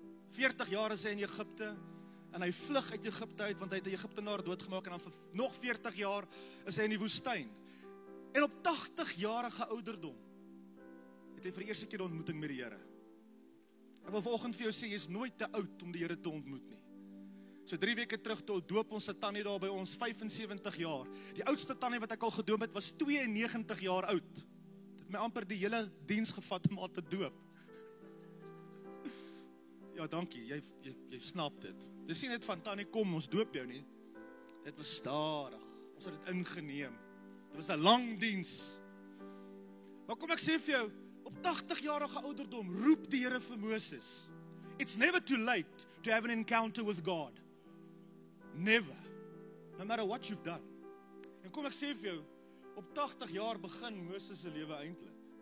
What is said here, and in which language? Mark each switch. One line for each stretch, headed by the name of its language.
Afrikaans: 40 jaar is hy in Egipte, en hy vlug uit Egipte uit, want hy het 'n Egiptenaar doodgemaak, en dan vir nog 40 jaar is hy in die woestyn. En op 80-jarige ouderdom, het hy vir die eerste keer 'n ontmoeting met die Here. Ek wil vanoggend vir jou sê, jy is nooit te oud om die Here te ontmoet nie. So 3 weke terug toe doop ons 'n tannie daar by ons, 75 jaar. Die oudste tannie wat ek al gedoop het, was 92 jaar oud. Dit het my amper die hele diens gevat om haar te doop. Ja, dankie, jy snap dit. Dis nie net van tannie, kom, ons doop jou nie. Dit was stadig, ons het dit ingeneem. Dit was 'n lang diens. Maar kom ek sê vir jou, op 80-jarige ouderdom roep die Here vir Moses.
English: It's never too late to have an encounter with God. Never. No matter what you've done.
Afrikaans: En kom ek sê vir jou, op 80 jaar begin Moses se lewe eintlik.